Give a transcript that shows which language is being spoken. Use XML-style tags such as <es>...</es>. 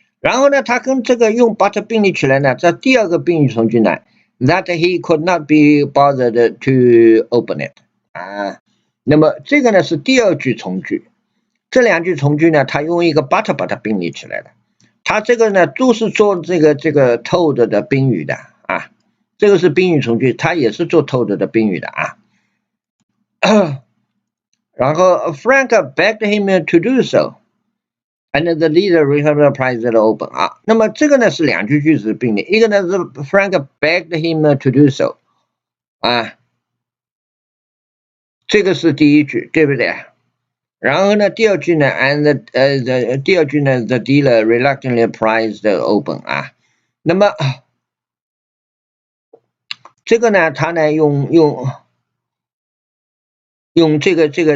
<zh>然后呢，它跟这个用 but 并列起来呢，这第二个宾语从句呢 ，</zh> <en>that he could not be bothered to open it</en> <zh>啊。那么这个呢是第二句从句，这两句从句呢，它用一个 but 把它并列起来了。它这个呢都是做这个 told 的宾语的啊，这个是宾语从句，它也是做 told 的宾语的啊。然后</zh> <en>Frank begged him to do so。And the leader reprised it open</en> <zh>啊，那么这个呢是两句句子并列，一个呢是</zh> <en>Frank begged him to do so</en> <zh>啊，这个是第一句，对不对？然后呢，第二句呢 ，and 第二句呢 ，</zh> <en>the dealer reluctantly prised it open</en> <zh>啊，那么这个呢，他呢用这个。</zh>